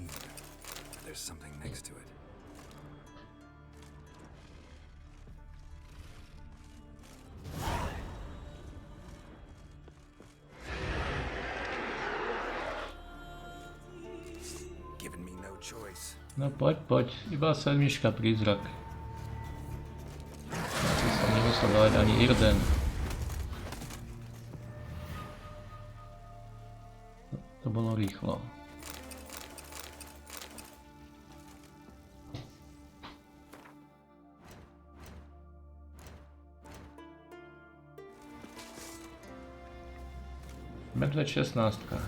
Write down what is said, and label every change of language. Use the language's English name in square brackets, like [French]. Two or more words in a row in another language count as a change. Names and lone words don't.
[English] There's something next to it. Giving me no choice. [Slovak] No poď, iba sedmička prízrak. Asi som nemusel dať ani Irden. To bolo rýchlo. Medveď 16.